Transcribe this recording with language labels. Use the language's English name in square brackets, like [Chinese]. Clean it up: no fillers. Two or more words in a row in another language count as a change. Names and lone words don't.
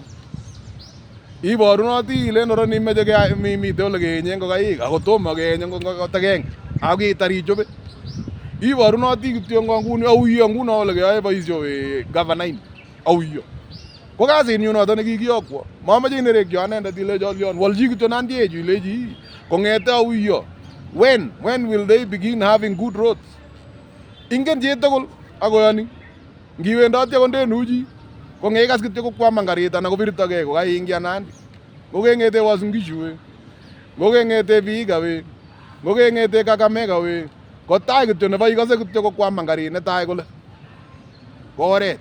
[Kalenjin] Iborunoti ilen oroni imeche mite ole keenye ngokaik ako tomo keenye ngokaik agenge ak kitar ichobe. Iborunoti kityo nguni auyo nguno ole keyoe boisio governor auyo. Ko kasinyu noto nekikiyokwo, mamache inerekyo anendet ilecho walchi kityo nandiechu ilechi kong'ete auyo. [English] When will they begin having good roads? [Kalenjin] Ingen chitugul akoyoni ngiwendoti akot ndenuchi kongekas kityo kokwaman karit anan kobirtogei kokaingia Nandi, ngokeng'ete Uasin Gishu ngokeng'ete Vihiga ngokeng'ete Kakamega kotai kityo nebo ikose kityo kokwaman karit netai kole ko oret.